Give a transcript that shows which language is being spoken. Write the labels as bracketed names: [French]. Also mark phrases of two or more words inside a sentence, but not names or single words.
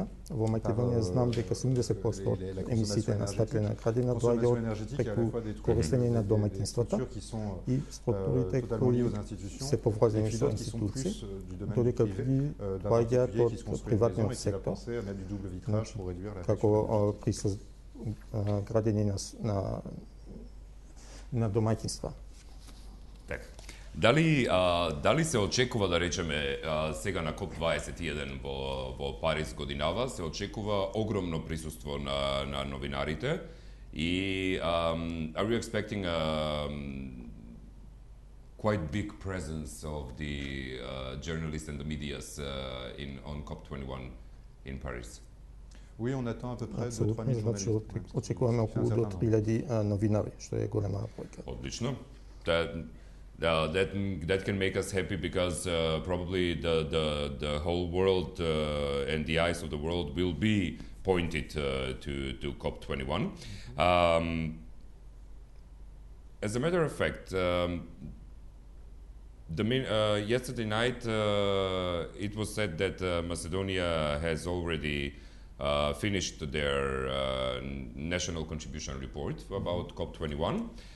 [Macedonian] Во Македонија знам дека 70% од емисиите на стаклена градина доаѓаат преку користење на домаќинствата и структурите кои се поврзани со институции, додека други доаѓаат од приватниот сектор, како при градење на домаќинства. Дали се очекува, да речеме, сега на КОП-21 во Париз годинава, се очекува огромно присуство на новинарите и [English] are you expecting a quite big presence of the journalists and the medias on COP21 in Paris? [French] Oui, on attend à peu près 2-3 000 journalistes. [Macedonian] Очекуваме околу до 3000 новинари, што е голема бројка. Одлично. [English] That can make us happy because probably the whole world and the eyes of the world will be pointed to COP21. As a matter of fact, yesterday night it was said that Macedonia has already finished their national contribution report about COP21.